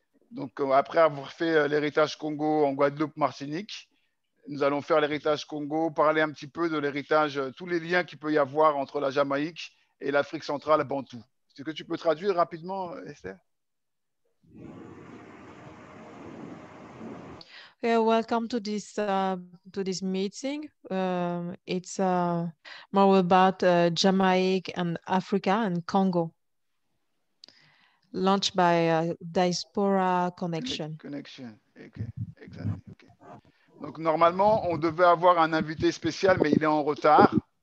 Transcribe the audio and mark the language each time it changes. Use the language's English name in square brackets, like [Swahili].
[French] Donc après avoir fait l'héritage Congo en Guadeloupe, Martinique, nous allons faire l'héritage Congo, parler un petit peu de l'héritage, tous les liens qu'il peut y avoir entre la Jamaïque et l'Afrique centrale bantou. Est-ce que tu peux traduire rapidement, Esther? [English] Yeah, welcome to this meeting. It's more about Jamaica and Africa and Congo, launched by Diaspora Connection. Connection, okay, exactly. Okay. [French] Donc normalement, on devait avoir un invité spécial, mais il est en retard.